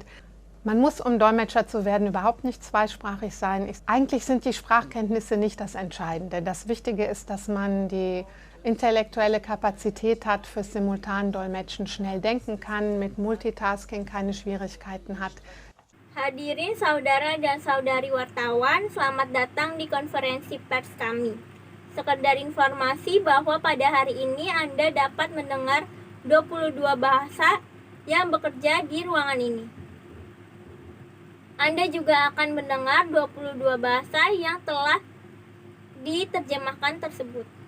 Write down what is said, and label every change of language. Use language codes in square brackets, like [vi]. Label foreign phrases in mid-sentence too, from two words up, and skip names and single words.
[de] Man muss, um Dolmetscher zu werden, überhaupt nicht zweisprachig sein. Eigentlich sind die Sprachkenntnisse nicht das Entscheidende. Das Wichtige ist, dass man die intellektuelle Kapazität hat fürs Simultandolmetschen, schnell denken kann, mit Multitasking keine Schwierigkeiten hat. [id] Hadirin saudara dan saudari wartawan, selamat datang di konferensi pers kami. Sekedar informasi bahwa pada hari ini Anda dapat mendengar 22 bahasa yang bekerja di ruangan ini. Anda juga akan mendengar 22 bahasa yang telah diterjemahkan tersebut.